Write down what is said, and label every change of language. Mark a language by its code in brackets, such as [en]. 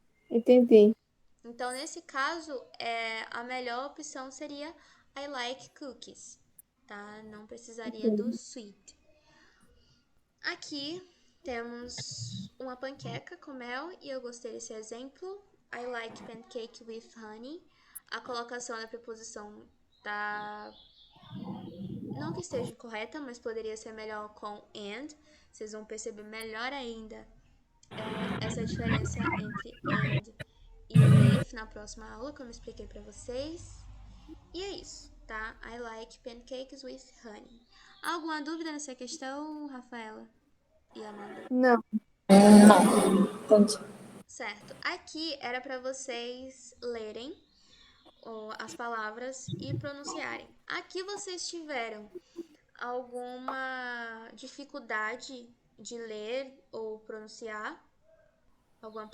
[pt] Entendi. Então, nesse caso, a melhor opção seria [en] I like cookies, [pt] tá? Não precisaria do sweet. Aqui temos uma panqueca com mel e eu gostei desse exemplo. [en] I like pancake with honey. [pt] A colocação da preposição tá não que esteja correta, mas poderia ser melhor com and. Vocês vão perceber melhor ainda essa diferença entre and e with na próxima aula, como eu expliquei para vocês. E é isso, tá? [en] I like pancakes with honey. [pt] Alguma dúvida nessa questão, Rafaela e Amanda? Não. Não, entendi. Certo. Aqui era para vocês lerem as palavras e pronunciarem. Aqui vocês tiveram alguma dificuldade de ler ou pronunciar alguma